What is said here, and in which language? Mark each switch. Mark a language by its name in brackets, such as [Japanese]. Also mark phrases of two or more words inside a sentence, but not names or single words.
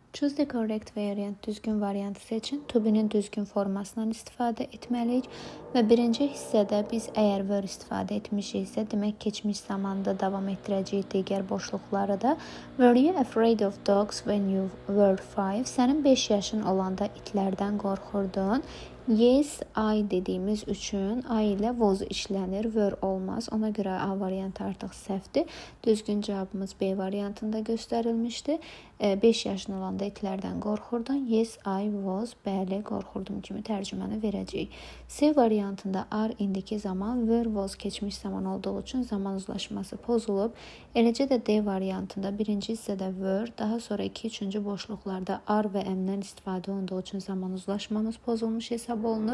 [English] Choose the correct variant. [Azerbaijani] Düzgün variantı seçin. [English] To be'nin [Azerbaijani] düzgün formasından istifadə etməliyik. Və birinci hissədə biz əgər were istifadə etmişiksə, demək keçmiş zamanda davam etdirəcəyik digər boşluqları da. [English] Were you afraid of dogs when you were 5? [Azerbaijani] Sənin 5 yaşın olanda itlərdən qorxurdun. Yes, I dediyimiz üçün I ilə was işlənir, were olmaz. Ona görə A variantı artıq səhvdir. Düzgün cavabımız B variantında göstərilmişdir. 5 yaşın olanda itlərdən qorxurdun. [English] Yes, I was. [Azerbaijani] Bəli, qorxurdum kimi tərcüməni verəcəyik. C variantında are indiki zaman, [English] were was [Azerbaijani] keçmiş zaman olduğu üçün zaman uzlaşması pozulub. Eləcə də D variantında birinci hissədə were, daha sonra 2-3-cü boşluqlarda are və am-dən istifadə olunduğu üçün zaman uzlaşmamız pozulmuş hesab olunur.